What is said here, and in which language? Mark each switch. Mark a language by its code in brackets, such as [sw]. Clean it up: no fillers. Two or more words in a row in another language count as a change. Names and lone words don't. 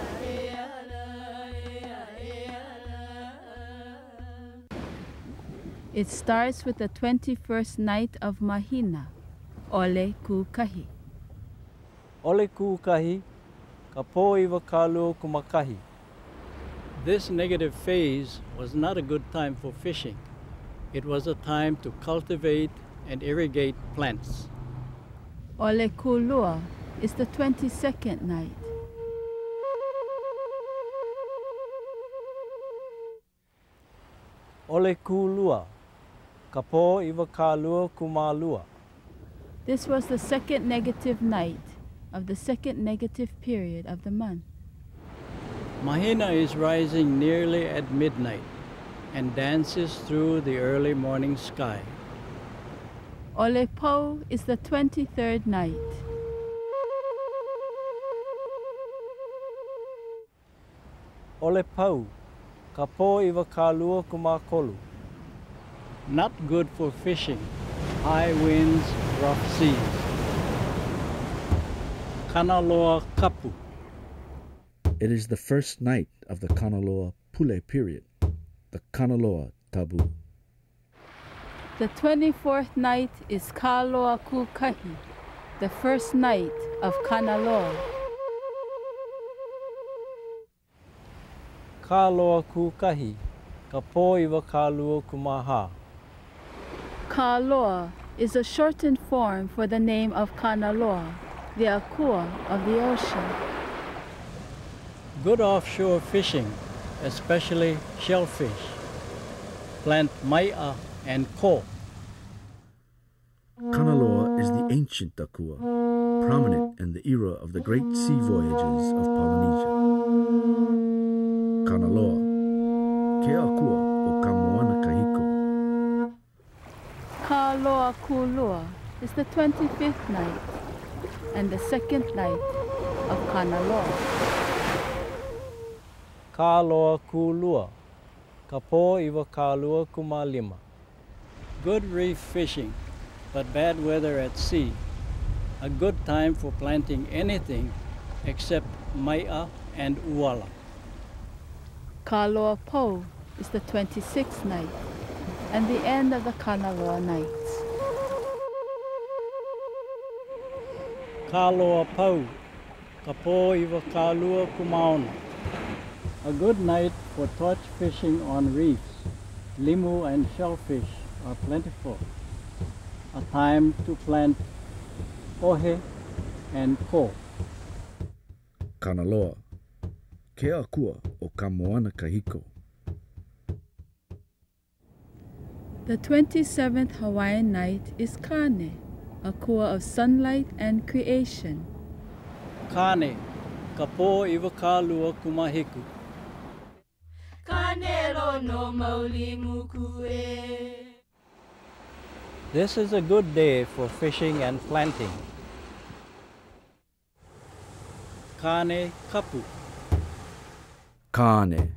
[en] It starts with the 21st night of Mahina, Ole Kukahi. [haw] Ole kukahi, ka po iwa kalu kumakahi. [en] This negative phase was not a good time for fishing. It was a time to cultivate and irrigate plants. Ole Kulua is the 22nd night. [haw] Ole kulua, ka po iwa kalua kumalua. [en] This was the second negative night of the second negative period of the month. Mahina is rising nearly at midnight and dances through the early morning sky. Ole Po is the 23rd night. [haw] Ole pau, ka po iwa kalua kumakolu. [en] Not good for fishing, high winds, rough seas. [haw] Kanaloa kapu. [en] It is the first night of the Kanaloa Pule period, the Kanaloa taboo. The 24th night is Kaloa Kukahi, the first night of Kanaloa. [haw] Kaloa kukahi, ka po iwa kalua kumaha. [en] Kaloa is a shortened form for the name of Kanaloa, the akua of the ocean. Good offshore fishing, especially shellfish. Plant mai'a and ko. Kanaloa is the ancient akua, prominent in the era of the great sea voyages of Polynesia. [haw] Kanaloa, ke akua o ka moana kahiko. [en] Kaloa Kulua is the 25th night and the second night of Kanaloa. [haw] Kaloa kulua, ka po iwa kalua kumalima. [en] Good reef fishing, but bad weather at sea. A good time for planting anything except mai'a and uala. Kaloa Po is the 26th night and the end of the Kanaloa nights. [haw] Kaloa pau, ka po iwa kalua kumaona. [en] A good night for torch fishing on reefs. Limu and shellfish are plentiful. A time to plant ohe and ko. [haw] Kanaloa, ke akua o ka moana kahiko. [en] The 27th Hawaiian night is Kane, akua of sunlight and creation. [haw] Kane, ka po iwa kalua kumahiku. [en] This is a good day for fishing and planting. [haw] Kane kapu. Kane.